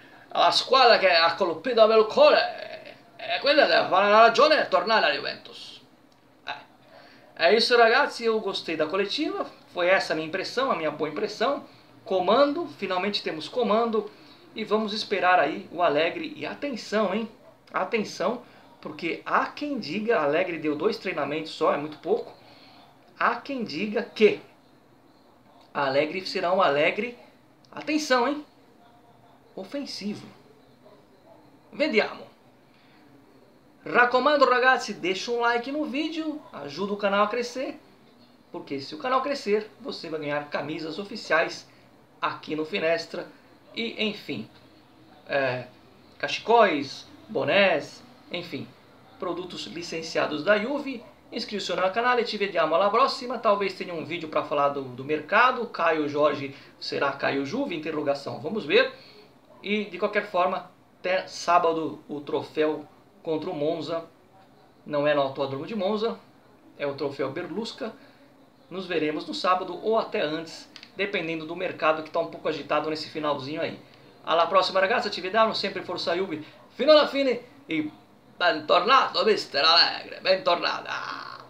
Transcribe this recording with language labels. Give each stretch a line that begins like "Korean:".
Italian: La squadra che ha colpito il cuore è quella che fa la ragione è tornare alla Juventus.
Portuguese: É isso, ragazzi, eu gostei da coletiva, foi essa a minha impressão, a minha boa impressão. Comando, finalmente temos comando e vamos esperar aí o Alegre. E atenção, hein? Atenção, porque há quem diga, Alegre deu 2 treinamentos só, é muito pouco. Há quem diga que Alegre será um Alegre, atenção, hein?
Italian: Offensivo. Vediamo. Raccomando, ragazzi,
Portuguese: deixa um like no vídeo, ajuda o canal a crescer, porque se o canal crescer, você vai ganhar camisas oficiais aqui no Finestra e, enfim, cachecóis, bonés, enfim, produtos licenciados da Juve.
Italian: Iscrizione al canale, ci vediamo alla prossima.
Portuguese: Talvez tenha um vídeo para falar do mercado. Caio Jorge será Caio Juve? Interrogação. Vamos ver. E de qualquer forma, até sábado o troféu contra o Monza. Não é no Autódromo de Monza, é o troféu Berlusca. Nos veremos no sábado ou até antes, dependendo do mercado que está um pouco agitado nesse finalzinho aí.
Italian: Alla prossima ragazzi, ci vediamo, sempre Forza Juve fino alla fine e bentornato Mister Alegre, bentornata!